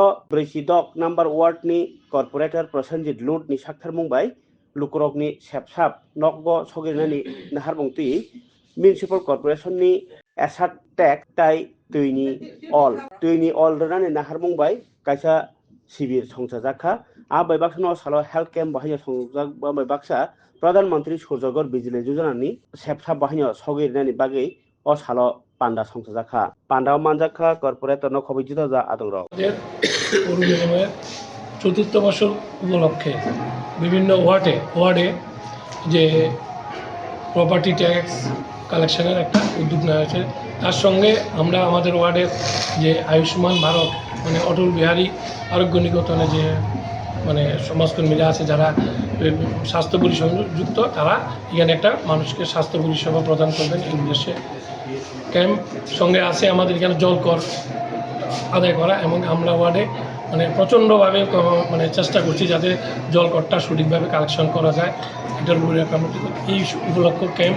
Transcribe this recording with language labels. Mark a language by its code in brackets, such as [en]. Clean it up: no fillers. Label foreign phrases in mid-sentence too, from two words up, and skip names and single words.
[trp] 46 नम्बर वार्डनि कर्पोरेटर प्रसेनजित लुट नि साक्थार मुंबाय लुकुरगनि सेपसाप नगब सगिरेनानि नाहारबंति मिउनिसिपाल कर्पोरेशननि एसाट टेक ताइ दैनि अल रनानै नाहारबंबाय कायसा शिबिर संसाजाखा आ बैबाक्सानो सालो [en] health camp [trp] बाहायनो संजाक बैबाक्सा प्रधानमंत्री सूर्यगर बिजली योजनानि सेपसा बाहायनो सगिरनानि बागै अ सालो पांडा संसाजाखा पांडा मानजाखा कर्पोरेटर न खबै जुदा जुदा आदर [bn] चतुर्थ बছর উপলক্ষে বিভিন্ন ওয়ার্ডে যে [en] property tax collection [bn] একটা উদ্যোগ নেওয়া হয়েছে। তার সঙ্গে আমরা আমাদের ওয়ার্ডের যে আয়ুষ্মান ভারত মানে অটল বিহারী আরোগ্য নিকেতনে যে মানে সমাজকর্মীরা আছে যারা স্বাস্থ্য পরিষেবা যুক্ত তারা এখানে একটা মানুষকে স্বাস্থ্য পরিষেবা প্রদান করবেন এই উদ্দেশ্যে ক্যাম্প সঙ্গে আছে আমাদের এখানে জল কর আদায় করা এবং আমরা ওয়ার্ডে মানে প্রচণ্ডভাবে মানে চেষ্টা করছি যাতে জল করটা সঠিকভাবে কালেকশন করা যায় এটার উপরে এই উপলক্ষ ক্যাম্প।